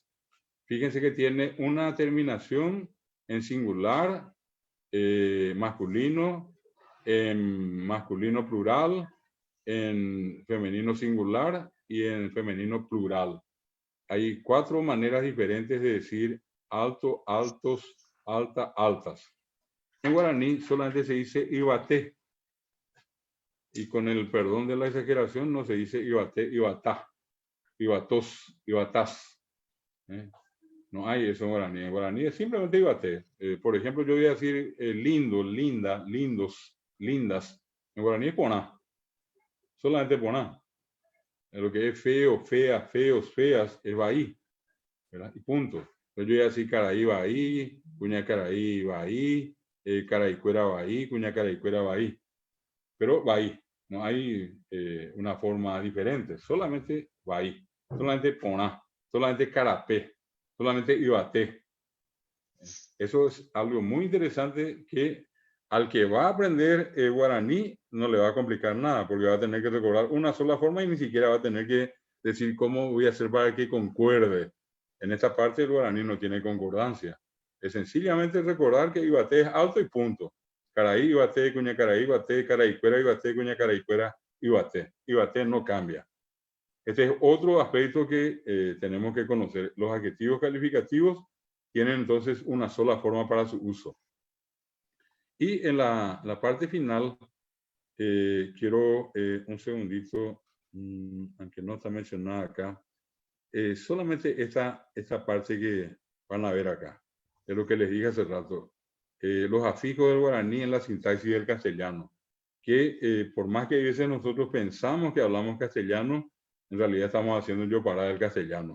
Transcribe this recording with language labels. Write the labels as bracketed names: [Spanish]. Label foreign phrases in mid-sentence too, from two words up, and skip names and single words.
[Spanish] Fíjense que tiene una terminación en singular, masculino, en masculino plural, en femenino singular y en femenino plural. Hay 4 maneras diferentes de decir alto, altos, alta, altas. En guaraní solamente se dice ibate. Y con el perdón de la exageración no se dice ibate, ibatá, ibatos, ibatás. No hay eso en guaraní. En guaraní es simplemente ibate. Por ejemplo, yo voy a decir lindo, linda, lindos, lindas. En guaraní es poná. Solamente poná. Lo que es feo, fea, feos, feas, es bahí. ¿Verdad? Y punto. Entonces yo voy a decir [Guarani] caraí bahí, cuña caraí bahí, caraicuera bahí, cuña caraicuera bahí. [Spanish] Pero bahí. No hay una forma diferente. Solamente bahí. Solamente poná. Solamente carapé. Solamente ibate. Eso es algo muy interesante que al que va a aprender guaraní no le va a complicar nada, porque va a tener que recordar una sola forma y ni siquiera va a tener que decir cómo voy a hacer para que concuerde. En esta parte el guaraní no tiene concordancia. Es sencillamente recordar que ibate es alto y punto. [Guarani] Caraí, ibate, cuña caraí, ibate, caraicuera, ibate, cuña caraicuera, ibate. [Spanish] Ibate no cambia. Este es otro aspecto que tenemos que conocer. Los adjetivos calificativos tienen entonces una sola forma para su uso. Y en la parte final, quiero un segundito, aunque no está mencionada acá, solamente esta parte que van a ver acá, es lo que les dije hace rato, los afijos del guaraní en la sintaxis del castellano, que por más que a veces nosotros pensamos que hablamos castellano, en realidad estamos haciendo yo parada del castellano.